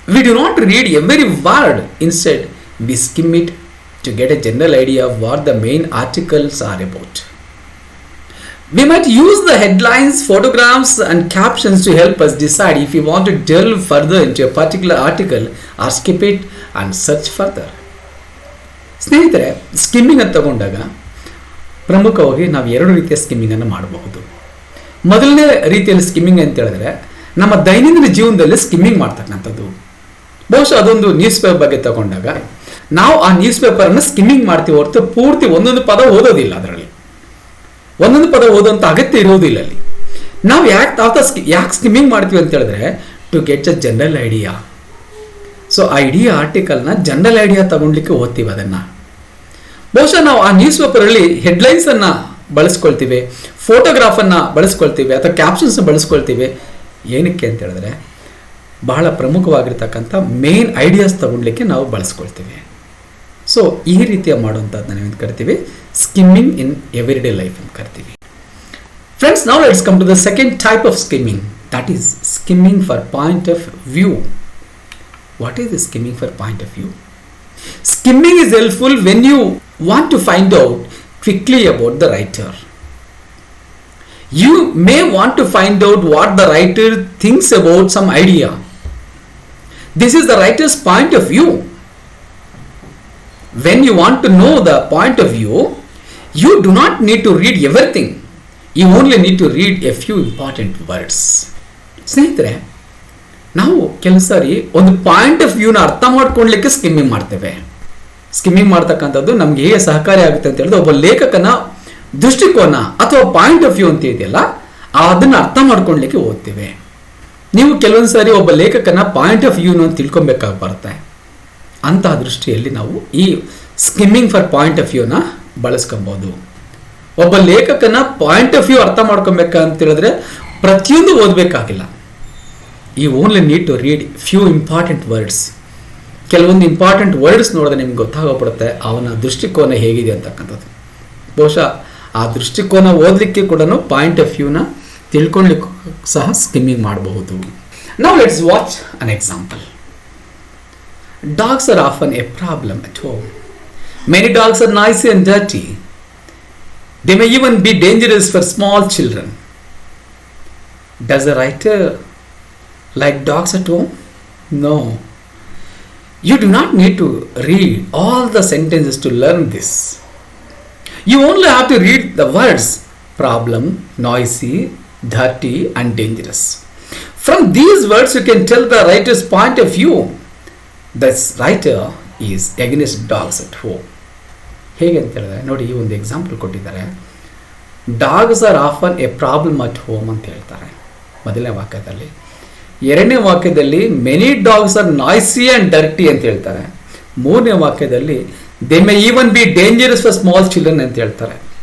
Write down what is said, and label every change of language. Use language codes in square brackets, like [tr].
[en] We do not read every word. Instead, we skim it to get a general idea of what the main articles are about. We might use the headlines, photographs and captions to help us decide if we want to delve further into a particular article or skip it and search further. [kn] ಸ್ನೇಹಿತರೆ, skimming ಅಂತ ತಗೊಂಡಾಗ ಪ್ರಮುಖವಾಗಿ ನಾವು ಎರಡು ರೀತಿಯ ಸ್ಕಿಮ್ಮಿಂಗನ್ನು ಮಾಡಬಹುದು. ಮೊದಲನೇ ರೀತಿಯಲ್ಲಿ ಸ್ಕಿಮ್ಮಿಂಗ್ ಅಂತ ಹೇಳಿದ್ರೆ ನಮ್ಮ ದೈನಂದಿನ ಜೀವನದಲ್ಲಿ ಸ್ಕಿಮ್ಮಿಂಗ್ ಮಾಡ್ತಕ್ಕಂಥದ್ದು. ಬಹುಶಃ ಅದೊಂದು ನ್ಯೂಸ್ ಪೇಪರ್ ಬಗ್ಗೆ ತಗೊಂಡಾಗ ನಾವು ಆ ನ್ಯೂಸ್ ಪೇಪರನ್ನು ಸ್ಕಿಮ್ಮಿಂಗ್ ಮಾಡ್ತೀವಿ ಹೊರತು ಪೂರ್ತಿ ಒಂದೊಂದು ಪದ ಓದೋದಿಲ್ಲ. ಅದರಲ್ಲಿ ಒಂದೊಂದು ಪದ ಓದೋಂಥ ಅಗತ್ಯ ಇರೋದಿಲ್ಲ. ಅಲ್ಲಿ ನಾವು ಯಾಕೆ ಸ್ಕಿಮ್ಮಿಂಗ್ ಮಾಡ್ತೀವಿ ಅಂತ ಹೇಳಿದ್ರೆ [en] To get a general idea. [kn] So ಆ ಇಡೀ ಆರ್ಟಿಕಲ್ನ ಜನರಲ್ ಐಡಿಯಾ ತಗೊಳ್ಲಿಕ್ಕೆ ಓದ್ತೀವಿ. ಅದನ್ನು ಬಹುಶಃ ನಾವು ಆ ನ್ಯೂಸ್ ಪೇಪರಲ್ಲಿ ಹೆಡ್ಲೈನ್ಸನ್ನು ಬಳಸ್ಕೊಳ್ತೀವಿ, ಫೋಟೋಗ್ರಾಫನ್ನು ಬಳಸ್ಕೊಳ್ತೀವಿ ಅಥವಾ ಕ್ಯಾಪ್ಷನ್ಸ್ನ ಬಳಸ್ಕೊಳ್ತೀವಿ. ಏನಕ್ಕೆ ಅಂತ ಹೇಳಿದ್ರೆ ಬಹಳ ಪ್ರಮುಖವಾಗಿರ್ತಕ್ಕಂಥ ಮೇನ್ ಐಡಿಯಾಸ್ ತಗೊಳ್ಲಿಕ್ಕೆ ನಾವು ಬಳಸ್ಕೊಳ್ತೀವಿ. ಸೊ ಈ ರೀತಿಯ ಮಾಡುವಂಥದ್ದನ್ನ ನಾವೇನು ಕರಿತೀವಿ, [en] skimming in everyday life [kn] ಅಂತ ಕರಿತೀವಿ. [en] Friends, now let's come to the second type of skimming, that is skimming for point of view. What is the skimming for point of view? Skimming is helpful when you want to find out quickly about the writer. You may want to find out what the writer thinks about some idea. This is the writer's point of view. When you want to know the point of view, you do not need to read everything. You only need to read a few important words. [kn] ಸ್ನೇಹಿತರೆ, ನಾವು ಕೆಲವು ಸಾರಿ ಒಂದು point of ವ್ಯೂನ ಅರ್ಥ ಮಾಡ್ಕೊಳ್ಲಿಕ್ಕೆ skimming ಮಾಡ್ತೇವೆ. Skimming ಮಾಡ್ತಕ್ಕಂಥದ್ದು ನಮ್ಗೆ ಹೇಗೆ ಸಹಕಾರಿ ಆಗುತ್ತೆ ಅಂತ ಹೇಳಿದ್ರೆ ಒಬ್ಬ ಲೇಖಕನ ದೃಷ್ಟಿಕೋನ ಅಥವಾ ಪಾಯಿಂಟ್ ಆಫ್ ವ್ಯೂ ಅಂತ ಇದೆಯಲ್ಲ ಅದನ್ನು ಅರ್ಥ ಮಾಡ್ಕೊಳ್ಲಿಕ್ಕೆ ಓದ್ತೇವೆ. ನೀವು ಕೆಲವೊಂದು ಸಾರಿ ಒಬ್ಬ ಲೇಖಕನ ಪಾಯಿಂಟ್ ಆಫ್ ವ್ಯೂನ ತಿಳ್ಕೊಬೇಕಾಗಿ ಬರುತ್ತೆ. ಅಂತಹ ದೃಷ್ಟಿಯಲ್ಲಿ ನಾವು ಈ ಸ್ಕಿಮ್ಮಿಂಗ್ ಫಾರ್ ಪಾಯಿಂಟ್ ಆಫ್ ವ್ಯೂನ ಬಳಸ್ಕೊಬೋದು. ಒಬ್ಬ ಲೇಖಕನ ಪಾಯಿಂಟ್ ಆಫ್ ವ್ಯೂ ಅರ್ಥ ಮಾಡ್ಕೊಬೇಕಂತ ಹೇಳಿದ್ರೆ ಪ್ರತಿಯೊಂದು ಓದಬೇಕಾಗಿಲ್ಲ. [en] You only need to read few important words. [kn] ಕೆಲವೊಂದು ಇಂಪಾರ್ಟೆಂಟ್ ವರ್ಡ್ಸ್ ನೋಡಿದ್ರೆ ನಿಮ್ಗೆ ಗೊತ್ತಾಗೋಗ್ಬಿಡುತ್ತೆ ಅವನ ದೃಷ್ಟಿಕೋನ ಹೇಗಿದೆ ಅಂತಕ್ಕಂಥದ್ದು. ಬಹುಶಃ ಆ ದೃಷ್ಟಿಕೋನ ಓದಲಿಕ್ಕೆ ಕೂಡ ಪಾಯಿಂಟ್ ಆಫ್ ವ್ಯೂನ ತಿಳ್ಕೊಳ್ಳಿಕ್ಕೂ ಸಹ ಸ್ಕಿಮ್ಮಿಂಗ್ ಮಾಡಬಹುದು. [en] Now let's watch an example. Dogs are often a problem at home. Many dogs are noisy and dirty. They may even be dangerous for small children. Does the writer like dogs at home? No. You do not need to read all the sentences to learn this. You only have to read the words problem, noisy, dirty and dangerous. From these words you can tell the writer's point of view. This writer is against dogs at home. [kn] ಹೇಗೆ ಅಂತ ಹೇಳಿದ್ರೆ ನೋಡಿ, ಈ ಒಂದು example ಕೊಟ್ಟಿದ್ದಾರೆ. [en] dogs are often a problem at home [kn] ಅಂತ ಹೇಳ್ತಾರೆ ಮೊದಲನೇ ವಾಕ್ಯದಲ್ಲಿ. ಎರಡನೇ ವಾಕ್ಯದಲ್ಲಿ [en] many dogs are noisy and dirty [kn] ಅಂತ ಹೇಳ್ತಾರೆ. ಮೂರನೇ ವಾಕ್ಯದಲ್ಲಿ [en] they may even be dangerous for small children [kn] ಅಂತ ಹೇಳ್ತಾರೆ.